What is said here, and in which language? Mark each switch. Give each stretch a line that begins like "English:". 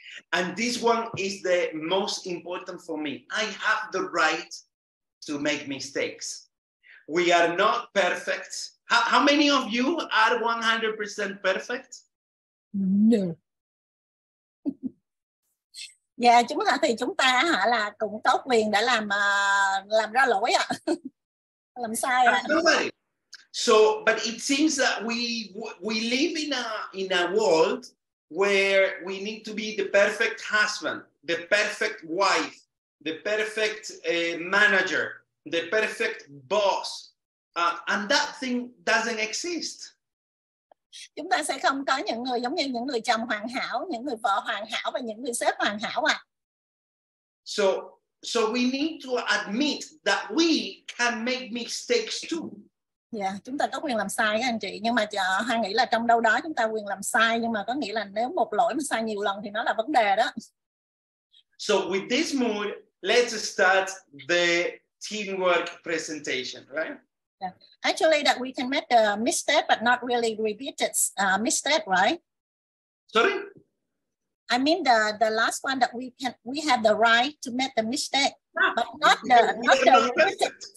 English: And this one is the most important for me. I have the right to make mistakes. We are not perfect. How many of you are 100% perfect? No.
Vietnamese: Dạ, chúng ta là cũng có quyền để làm ra lỗi ạ. Làm sai ạ.
English: So, but it seems that we live in a world where we need to be the perfect husband, the perfect wife, the perfect manager, the perfect boss, and that thing doesn't exist.
Vietnamese: Chúng ta sẽ không có những người giống như những người chồng hoàn hảo, những người vợ hoàn hảo và những người sếp hoàn hảo ạ.
English: So we need to admit that we can make mistakes too.
Vietnamese: Dạ, chúng ta có quyền làm sai các anh chị, nhưng mà Hoa nghĩ là trong đâu đó chúng ta quyền làm sai, nhưng mà có nghĩa là nếu một lỗi mà sai nhiều lần thì nó là vấn đề đó.
English: So with this mood, let's start the teamwork presentation, right? Yeah. Actually, that we can make a mistake, but not really repeated mistake, right? Sorry? I mean the last one that we have the right to make the mistake, but not repeated.